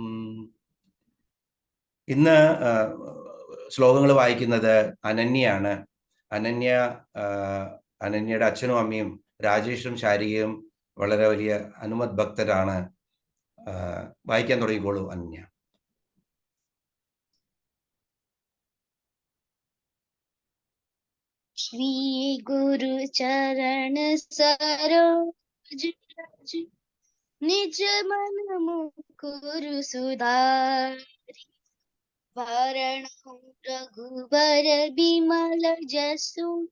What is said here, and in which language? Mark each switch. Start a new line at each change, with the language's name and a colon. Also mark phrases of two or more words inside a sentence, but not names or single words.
Malayalam: ഇന്ന് ശ്ലോകങ്ങൾ വായിക്കുന്നത് അനന്യയാണ്. അനന്യയുടെ അച്ഛനും അമ്മയും രാജേഷും ശാരികയും വളരെ വലിയ ഹനുമത് ഭക്തരാണ്. വായിക്കാൻ തുടങ്ങിക്കോളൂ അനന്യ.
Awadhi: श्री गुरु चरण सरोज रज निज मन मुकुर सुधारि वरण रघुबर बिमल जसु